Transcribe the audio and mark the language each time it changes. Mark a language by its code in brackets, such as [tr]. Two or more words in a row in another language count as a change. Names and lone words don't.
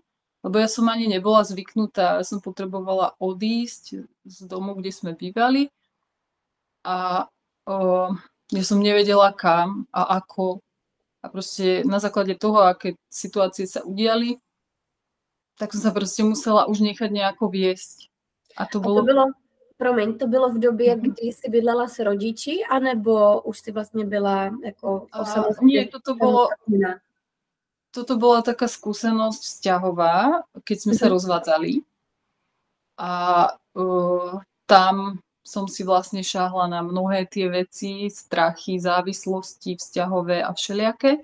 [sk] Lebo ja som ani nebola zvyknutá, ja som potrebovala odísť z domu, kde sme bývali a ja som nevedela kam a ako. A proste na základe toho, aké situácie sa udiali, tak som sa proste musela už nechať nejako viesť. [cs] A to bylo, to bylo v době, kdy jsi bydlela s rodiči, anebo už si vlastně byla jako osamostatná? [sk] Nie, toto bola taká skúsenosť vzťahová, keď sme sa rozvádzali. A tam som si vlastne šáhla na mnohé tie veci, strachy, závislosti, vzťahové a všelijaké.